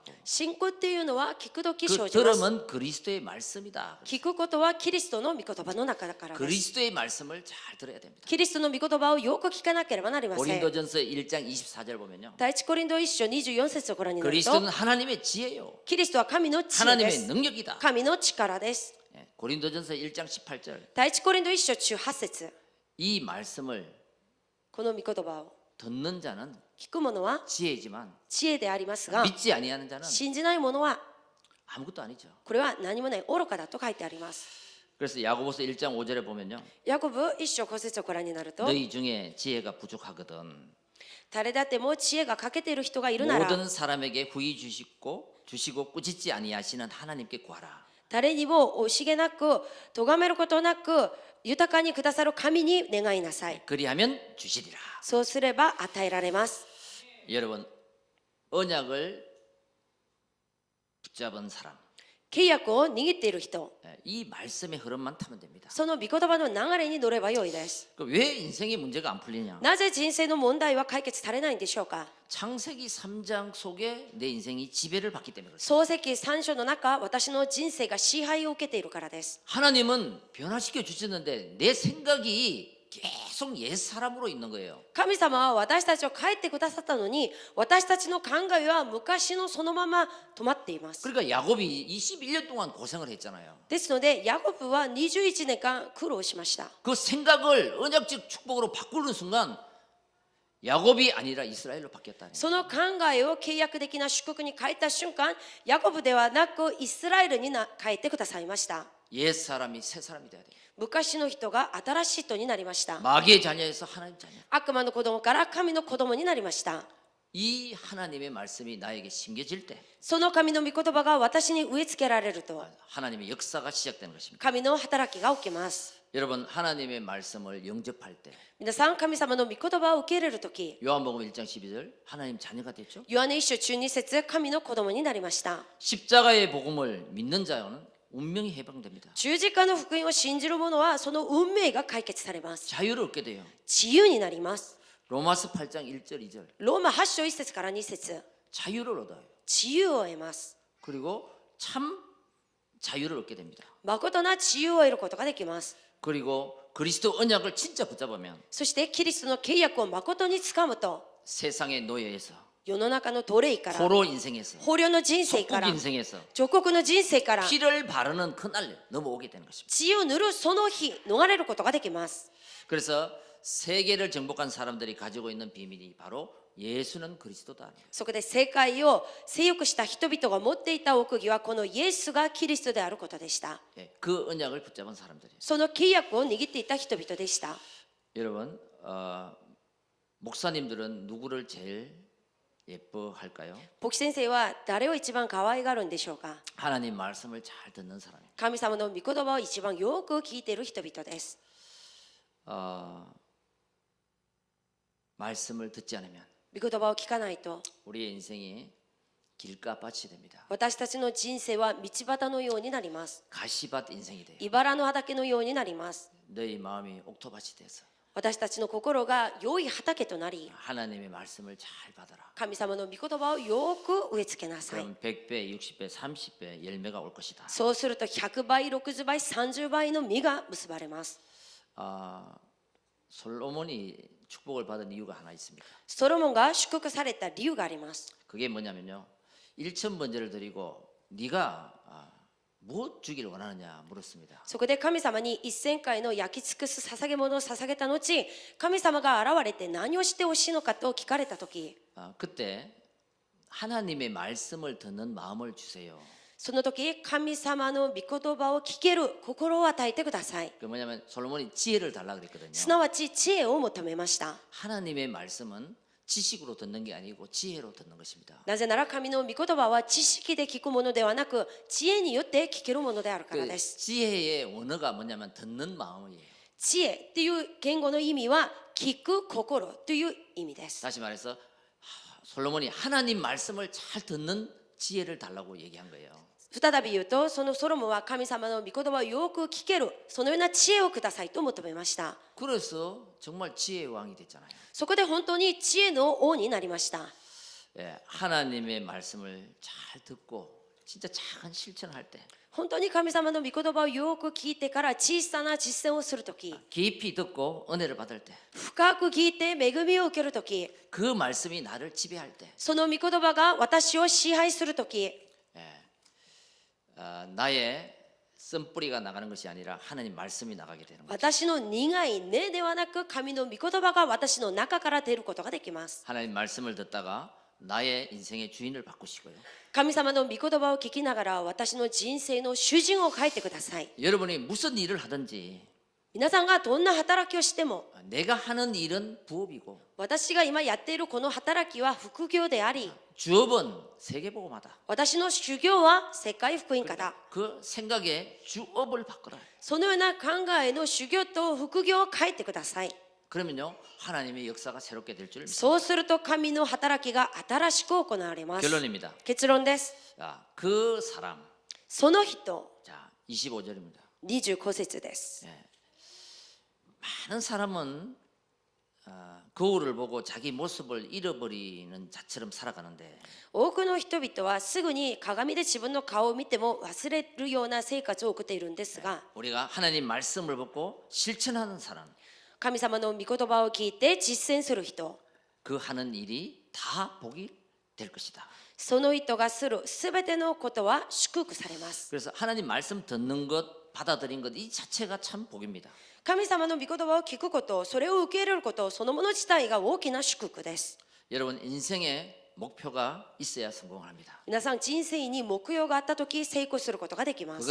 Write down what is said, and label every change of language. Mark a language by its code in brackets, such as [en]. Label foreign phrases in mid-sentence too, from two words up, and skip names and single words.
[ja] 信仰っていうのは聞く時 그 生じます。 [ko] 들음은 그리스도의 말씀이다. [ja] 聞くことはキリストの御言葉の中だからです。 [ko] 그리스도의 말씀을 잘 들어야 됩니다. [ja] キリストの御言葉をよく聞かなければなりません。 [ko] 고린도전서 1장 24절 보면요. [ja] 第一コリント1章24節をご覧になると [ko] 그리스도는 하나님의 지혜요. [ja] キリストは神の知恵で [ko] 하나님의 [ja] す。 [ko] 능력이다. [ja] 神の力です。 [ko] 예, 고린도전서 1장 18절. [ja] 第一コリント1章18節 [ko] 이 말씀을 [ja] この御言葉を [ko] 듣는 자는 [ja] 聞く者は [ko] 지혜지만 [ja] 知恵でありますが [ko] 믿지 아니하는 자는 [ja] 信じない者は [ko] 아무것도 아니죠. [ja] これは何もない愚かだと書いてあります。 [ko] 그래서 야고보서 1장 5절에 보면요. [ja] ヤコブ1章5節をご覧になると [ko] 너희 중에 지혜가 부족하거든 [ja] 誰だっても知恵が欠けている人がいるなら [ko] 모든 사람에게 후히 주시고 꾸짖지 아니하시는 하나님께 구하라. [ja] 誰にも惜しげなく咎めることなく豊かにくださる神に願いなさい。 [ko] 그리하면 주시리라. [ja] そうすれば与えられます。 [ko] 여러분, 언약을 붙잡은 사람, [ja] 契約を握っている人、 [ko] 이 말씀의 흐름만 타면 됩니다. [ja] その御言葉の流れに乗ればよいです。 [ko] 왜 인생의 문제가 안 풀리냐? [ja] なぜ人生の問題は解決されないんでしょうか。 [ko] 창세기 3장 속에 내 인생이 지배를 받기 때문에 그렇습니다. [ja] 創世記3章の中、私の人生が支配を受けているからです。 [ko] 하나님은 변화시켜 주셨는데 내 생각이 계속 옛 사람으로 있는 거예요. [ja] 神様は私たちを帰ってくださったのに、私たちの考えは昔のそのまま止まっています。 [ko] 그러니까 야곱이 21년 동안 고생을 했잖아요. [ja] ですのでヤコブは21年間苦労しました。 [ko] 그 생각을 언약적 축복으로 바꾸는 순간 야곱이 아니라 이스라엘로 바뀌었다는 거예요. [ja] その考えを契約的な祝福に変えた瞬間、ヤコブではなくイスラエルに変えてくださいました。 [ko] 옛 사람이 새 사람이 돼야 돼요. [ja] 昔の人が新しい人になりました。 [ko] 마귀의 자녀에서 하나님 자녀. [ja] 悪魔の子供から神の子供になりました。 [ko] 이 하나님의 말씀이 나에게 심겨질 때 [ja] その神の御言葉が私に植え付けられると、 [ko] 하나님의 역사가 시작되는 것입니다. [ja] 神の働きが起きます。 [ko] 여러분 하나님의 말씀을 영접할 때 [ja] 皆さん、神様の御言葉を受け入れるとき、 [ko] 요한복음 1장 12절 하나님 자녀가 됐죠. [ja] ヨハネ一書中二節、神の子供になりました。 [ko] 십자가의 복음을 믿는 자는 운명이 해방됩니다. [ja] 十字架の福音を信じる者はその運命が解決されます。 [ko] 자유를 얻게 돼요. [ja] 自由になります。 [ko] 로마서 8장 1절 2절 [ja] ローマ8章1節から2節、 [ko] 자유를 얻어요. [ja] 自由を得ます。 [ko] 그리고 참 자유를 얻게 됩니다. [ja] 誠な自由を得ることができます。 [ko] 그리고 그리스도 언약을 진짜 붙잡으면 [ja] そしてキリストの契約を誠につかむと、 [ko] 세상의 노예에서 [ja] 世の中の奴隷から、 [ko] 포로 인생에서 [ja] 捕虜の人生か [ko] 속국 [ja] ら、 [ko] 인생에서 [ja] 属国の人生から [ko] 피를 바르는 그날 넘어오게 되는 것입니다. [ja] 血を塗るその日、逃れることができます。 [ko] 그래서 세계를 정복한 사람들이 가지고 있는 비밀이 바로 예수는 그리스도다. [ja] そこで世界を征服した人々が持っていた奥義は、このイエスがキリストであることでした。 [ko] 예, 그 언약을 붙잡은 사람들이에요. [ja] その契約を握っていた人々でした。 [ko] 여러분, 목사님들은 누구를 제일 예뻐할까요? [ja] 牧師先生は誰を一番可愛がるんでしょうか。 [ko] 하나님 말씀을 잘 듣는 사람입니다. [ja] 神様の御言葉を一番よく聞いている人々です。 [ko] 말씀을 듣지 않으면 [ja] 御言葉を聞かないと、 [ko] 우리의 인생이 길가밭이 됩니다. [ja] 私たちの人生は道端のようになります。 [ko] 가시밭 인생이 돼요. [ja] 茨の畑のようになります。 [ko] 너희 마음이 옥토밭이 돼서 [ja] 私たちの心が良い畑となり、 [ko] 하나님의 말씀을 잘 받아라. [ja] 神様の御言葉をよく植え付けなさい。 [ko] 그럼 100배, 60배, 30배 열매가 올 것이다. [ja] そうすると100倍、60倍、30倍の実が結ばれます。 [ko] 솔로몬이 축복을 받은 이유가 하나 있습니다. [ja] ソロモンが祝福された理由があります。 [ko] 그게 뭐냐면요. 1,000번제를 드리고 네가 무엇 주기를 원하느냐 물었습니다. [ja] そこで神様に1000回の焼き尽くす捧げ物を捧げた後、神様が現れて何をしてほしいのかと聞かれた時、 [ko] 그때 하나님의 말씀을 듣는 마음을 주세요. [ja] その時、神様の御言葉を聞ける心を与えてください。 [ko] 그 뭐냐면 솔로몬이 지혜를 달라 그랬거든요. [ja] すなわち知恵を求めました。 [ko] 하나님의 말씀은 지식으로 듣는 게 아니고 지혜로 듣는 것입니다. [ja] なぜなら神の御言葉は知識で聞くものではなく、知恵によって聞けるものであるからです。 [ko] 지혜의 원어가 뭐냐면 듣는 마음이에요. [ja] 知恵っていう言語の意味は聞く心という意味です。 [ko] 다시 말해서 솔로몬이 하나님 말씀을 잘 듣는 지혜를 달라고 얘기한 거예요. [ja] 再び言うと、そのソロモンは神様の御言葉をよく聞ける、そのような知恵をくださいと求めました。 [ko] 그래서 정말 지혜의 왕이 됐잖아요. [ja] そこで本当に知恵の王になりました。 [ko] 예, 하나님의 말씀을 잘 듣고 진짜 작은 실천할 때 [ja] 本当に神様の御言葉をよく聞いてから小さな実践をするとき、 [ko] 깊이 듣고 은혜를 받을 때 [ja] 深く聞いて恵みを受けるとき、 [ko] 그 말씀이 나를 지배할 때 [ja] その御言葉が私を支配するとき、 [ko] 나의 쓴뿌리가 나가는 것이 아니라 하나님 말씀이 나가게 되는 거죠. [ja] 私の苦い根ではなく神の御言葉が私の中から出ることができます。 [ko] 하나님 말씀을 듣다가 나의 인생의 주인을 바꾸시고요. [ja] 神様の御言葉を聞きながら私の人生の主人を変えてください。 [ko] 여러분이 무슨 일을 하든지 [ja] 皆さんがどんな働きをしても、 [ko] 내가 하는 일은 부업이고 [ja] 私が今やっているこの働きは副業であり、 [ko] 주업은 세계복음하다. [ja] 私の修行は世界福音家だ。 [ko] 그 생각에 주업을 바꿔라. [ja] そのような考えの修行と副業を変えてください。 [ko] 그러면요 하나님의 역사가 새롭게 될 줄 믿습니다. [ja] そうすると神の働きが新しく行われます。 [ko] 결론입니다. [ja] 結論です。 [ko] 그 사람 [ja] その人 [ko] 자, 25절입니다. [ja] 25 節です。 [ko] 많은 사람은 거울을 보고 자기 모습을 잃어버리는 자처럼 살아가는데 [ja] 多くの人々はすぐに鏡で自分の顔を見ても忘れるような生活を送っているんですが、 [ko] 우리가 하나님 말씀을 듣고 실천하는 사람 [ja] 神様の御言葉を聞いて実践する人、 [ko] 그 하는 일이 다 복이 될 것이다. [ja] その人がするすべてのことは祝福されます。 [ko] 그래서 하나님 말씀 듣는 것, 받아들인 것 이 자체가 참 복입니다. [ja] 神様の御言葉を聞くこと、それを受け入れること、そのもの自体が大きな祝福です。 [ko] 여러분 인생에 목표가 있어야 성공합니다. 皆さん人生に目標があったとき成功することができます。